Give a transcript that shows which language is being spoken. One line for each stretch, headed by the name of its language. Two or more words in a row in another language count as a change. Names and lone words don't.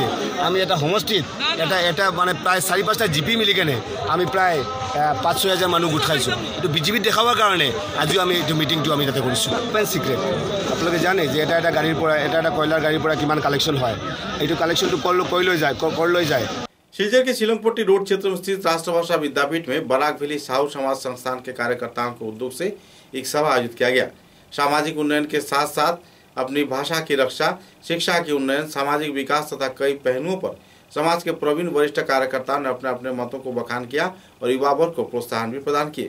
Assamese: আমি এটা সমষ্টিত এটা মানে প্ৰায় 4-5টা জিপি মিলি কেনে আমি প্ৰায় 5-6 হাজাৰ মানুহ গোট খাইছোঁ। এইটো বিজেপিত দেখাবৰ কাৰণে আজিও আমি এইটো মিটিংটো আমি তাতে কৰিছোঁ।
English: open secret
Assamese: আপোনালোকে জানে যে এটা গাড়ীৰ পৰা এটা কয়লাৰ গাড়ীৰ পৰা কিমান কালেকশ্যন হয়। এইটো কালেকশ্যনটো কৰ লৈ যায়।
Hindi: शिलचर के शिलंगपट्टी रोड क्षेत्र में स्थित राष्ट्रभाषा विद्यापीठ में बराक वैली साहू समाज संस्थान के कार्यकर्ताओं के उद्योग से एक सभा आयोजित किया गया। सामाजिक उन्नयन के साथ साथ अपनी भाषा की रक्षा, शिक्षा की उन्नयन, सामाजिक विकास तथा कई पहलुओं पर समाज के प्रवीण वरिष्ठ कार्यकर्ताओं ने अपने अपने मतों को बखान किया और युवा वर्ग को प्रोत्साहन भी प्रदान किए।